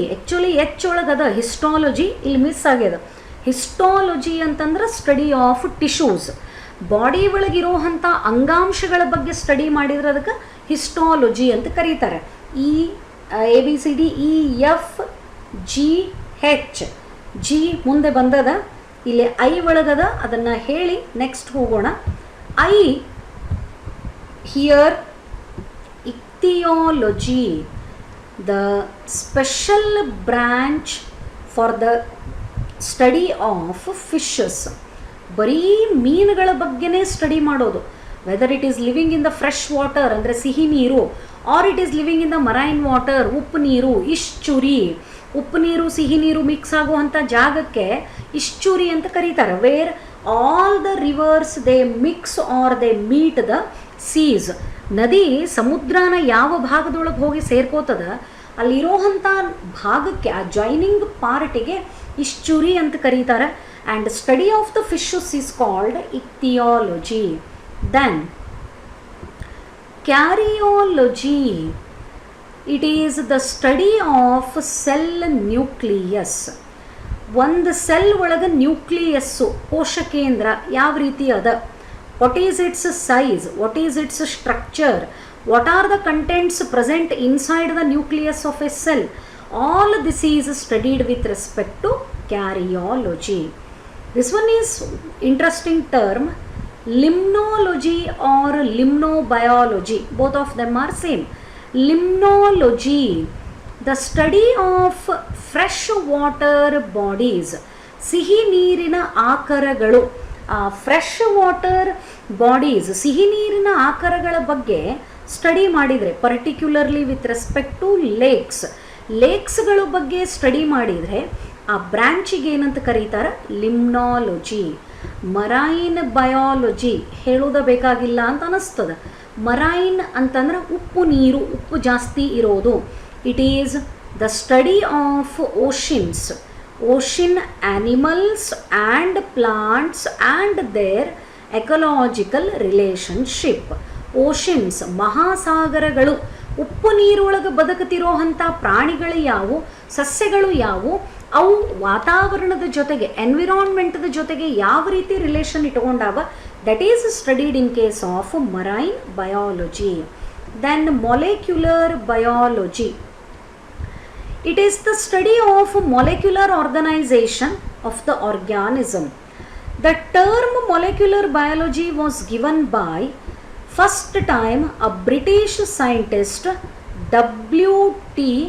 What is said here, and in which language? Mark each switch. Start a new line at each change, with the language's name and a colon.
Kannada: Actually ಒಳಗದ histology ಇಲ್ಲಿ miss ಆಗ್ಯದ. Histology ಅಂತಂದ್ರೆ
English: study of tissues,
Kannada: ಬಾಡಿ ಒಳಗಿರೋವಂಥ ಅಂಗಾಂಶಗಳ ಬಗ್ಗೆ ಸ್ಟಡಿ ಮಾಡಿದ್ರೆ ಅದಕ್ಕೆ ಹಿಸ್ಟಾಲಜಿ ಅಂತ ಕರೀತಾರೆ. E A B C D E F G H, G ಮುಂದೆ ಬಂದದ, ಇಲ್ಲಿ ಐ ಒಳಗದ, ಅದನ್ನು ಹೇಳಿ ನೆಕ್ಸ್ಟ್ ಹೋಗೋಣ.
English: I hear ichthyology, the special branch for the study of fishes.
Kannada: ಬರೀ ಮೀನುಗಳ ಬಗ್ಗೆನೇ ಸ್ಟಡಿ ಮಾಡೋದು.
English: whether it is living in the fresh water
Kannada: ಅಂದರೆ ಸಿಹಿ ನೀರು,
English: or it is living in the marine water
Kannada: ಉಪ್ಪು ನೀರು,
English: Estuary.
Kannada: ಉಪ್ಪು ನೀರು ಸಿಹಿ ನೀರು ಮಿಕ್ಸ್ ಆಗುವಂಥ ಜಾಗಕ್ಕೆ ಇಶ್ಚುರಿ ಅಂತ ಕರೀತಾರೆ.
English: Where all the rivers they mix or they meet the seas.
Kannada: ನದಿ ಸಮುದ್ರನ ಯಾವ ಭಾಗದೊಳಗೆ ಹೋಗಿ ಸೇರ್ಕೋತದ ಅಲ್ಲಿರೋವಂಥ ಭಾಗಕ್ಕೆ, ಆ ಜಾಯ್ನಿಂಗ್ ಪಾರ್ಟಿಗೆ ಇಶ್ಚುರಿ ಅಂತ ಕರೀತಾರೆ.
English: And study of the fishes is called ichthyology. Then karyology, it is the study of cell nucleus.
Kannada: ಒಂದು ಸೆಲ್ ಒಳಗೆ ನ್ಯೂಕ್ಲಿಯಸ್ಸು, ಕೋಶಕೇಂದ್ರ ಯಾವ ರೀತಿ ಅದ,
English: What is its size, what is its structure, what are the contents present inside the nucleus of a cell, all this is studied with respect to karyology. This one is interesting term, limnology or limnobiology, both of them are same. Limnology, the study of fresh water bodies,
Kannada: ಸಿಹಿ ನೀರಿನ ಆಕರಗಳು.
English: fresh water bodies,
Kannada: ಸಿಹಿ ನೀರಿನ ಆಕರಗಳ ಬಗ್ಗೆ study ಮಾಡಿದರೆ,
English: particularly with respect to
Kannada: ಲೇಕ್ಸ್ಗಳ ಬಗ್ಗೆ study ಮಾಡಿದರೆ ಆ ಬ್ರ್ಯಾಂಚಿಗೆ ಏನಂತ ಕರೀತಾರೆ, ಲಿಮ್ನಾಲಜಿ. ಮರೈನ್ ಬಯಾಲಜಿ ಹೇಳೋದ ಬೇಕಾಗಿಲ್ಲ ಅಂತ ಅನ್ನಿಸ್ತದೆ. ಮರೈನ್ ಅಂತಂದ್ರೆ ಉಪ್ಪು ನೀರು, ಉಪ್ಪು ಜಾಸ್ತಿ ಇರೋದು.
English: It is the study of oceans, ocean animals and plants and their ecological relationship.
Kannada: Oceans, ಮಹಾಸಾಗರಗಳು, ಉಪ್ಪು ನೀರೊಳಗೆ ಬದುಕುತ್ತಿರೋ ಅಂಥ ಪ್ರಾಣಿಗಳು ಯಾವುವು, ಸಸ್ಯಗಳು ಯಾವುವು, ಅವು ವಾತಾವರಣದ ಜೊತೆಗೆ, ಎನ್ವಿರಾನ್ಮೆಂಟ್ದ ಜೊತೆಗೆ ಯಾವ ರೀತಿ relation ಇಟ್ಕೊಂಡಾವ,
English: That is studied in case of marine biology. Then molecular biology, it is the study of molecular organization of the organism. The term molecular biology was given by first time a British scientist W.T.